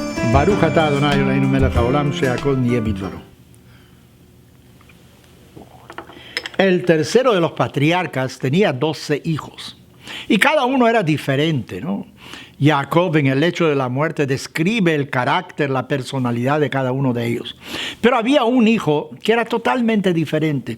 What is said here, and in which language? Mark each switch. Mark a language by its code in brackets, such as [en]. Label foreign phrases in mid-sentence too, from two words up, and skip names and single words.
[he] ברוך אתה אדוני אלוהינו מלך העולם שהכל נהיה בדברו. [es] El tercero de los patriarcas tenía 12 hijos. Y cada uno era diferente, ¿no? Jacob, en el hecho de la muerte, describe el carácter, la personalidad de cada uno de ellos. Pero había un hijo que era totalmente diferente.